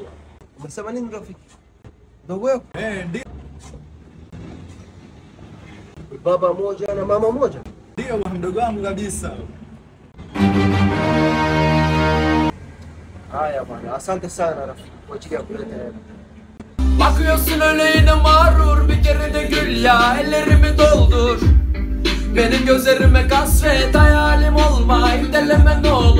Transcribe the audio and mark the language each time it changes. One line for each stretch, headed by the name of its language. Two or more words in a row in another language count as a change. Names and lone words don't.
Swahili: Umesema nini rafiki? Ndogo wako? Ndio. Baba moja na mama moja? Ndio bwana, mdogo wangu kabisa. Haya bwana, asante sana rafiki kwa ajili ya kuleta hela.
Turkish: Bakıyorsun öyle yine mağrur, bir kere de gül ya, ellerimi doldur. Benim gözlerime kasvet, hayalim olma, deleme